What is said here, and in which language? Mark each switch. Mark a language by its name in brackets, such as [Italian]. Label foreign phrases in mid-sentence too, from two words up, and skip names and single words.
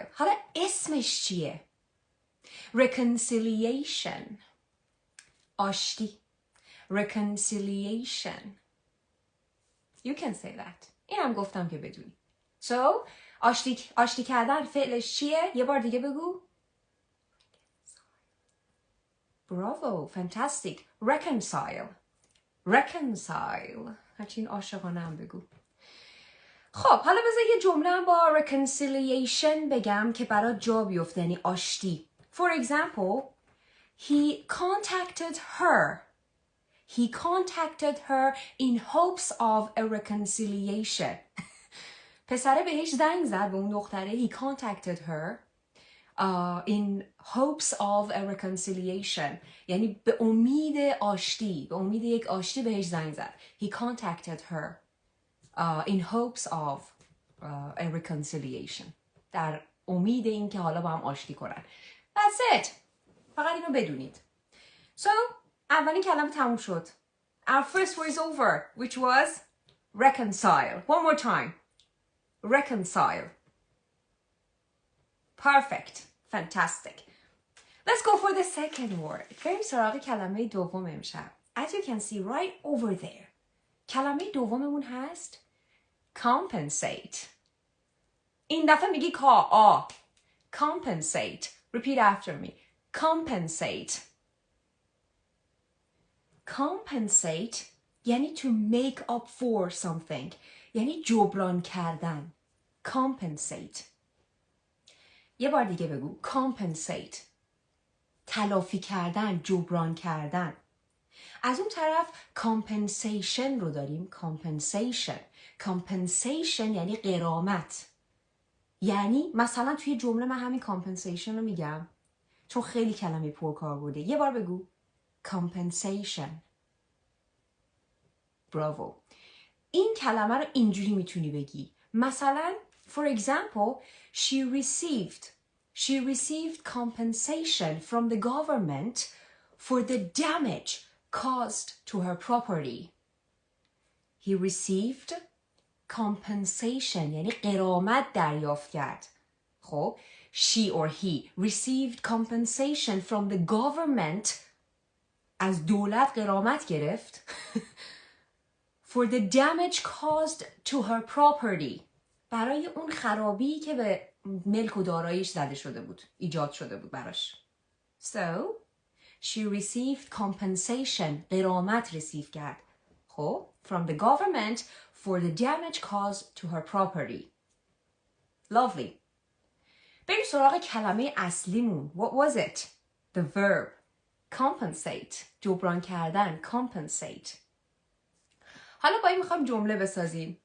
[Persian] حالا اسمش چیه؟ reconciliation. آشتی. reconciliation. [English] You can say that. [Persian] این هم گفتم که بدونی. So, آشتی کردن فعلش چیه؟ یه بار دیگه بگو. [English] Bravo, fantastic. Reconcile. reconcile. [Persian] هرچین عاشقانه هم بگو. خب حالا بذار یه جمله هم با reconciliation بگم که برات جا بیفته، یعنی آشتی. [English] For example, he contacted her. He contacted her in hopes of a reconciliation. [Persian] پسره بهش زنگ زد، به اون دختره. [English] He contacted her in hopes of a reconciliation. [Persian] یعنی به امید آشتی، به امید یک آشتی بهش زنگ زد. [English] He contacted her in hopes of a reconciliation. [Persian] در امید این که حالا با هم آشتی کنن. [English] That's it. [Persian] فقط اینو بدونید. So, اولین کلمه تموم شد. [English] Our first word is over, which was reconcile. One more time. Reconcile. Perfect. Fantastic. Let's go for the second word. [Persian] بریم سراغ کلمه دوم امشب. [English] As you can see right over there. [Persian] کلمه دوممون هست compensate. این دفعه میگی کا. Compensate. [English] Repeat after me. Compensate. Compensate یعنی to make up for something. [Persian] یعنی جبران کردن. Compensate. یه بار دیگه بگو. Compensate. تلافی کردن، جبران کردن. از اون طرف compensation رو داریم. Compensation یعنی غرامت. یعنی مثلا توی جمله من همین compensation رو میگم چون خیلی کلمه پرکار بوده. یه بار بگو. Compensation. برافو. این کلمه رو اینجوری میتونی بگی. [English] مثلا for example, she received compensation from the government for the damage caused to her property. He received compensation [Persian] یعنی غرامت دریافت کرد. [English] خب she or he received compensation from the government. [Persian] از دولت غرامت گرفت [English] for the damage caused to her property. [Persian] برای اون خرابی که به ملک و داراییش زده شده بود، ایجاد شده بود براش. [English] So, she received compensation. [Persian] غرامت رسیف کرد. [English] خب from the government for the damage caused to her property. Lovely. [Persian] بریم سراغ کلمه اصلیمون. [English] What was it? The verb. Compensate. [Persian] جبران کردن. Compensate. حالا با این میخوام جمله بسازیم.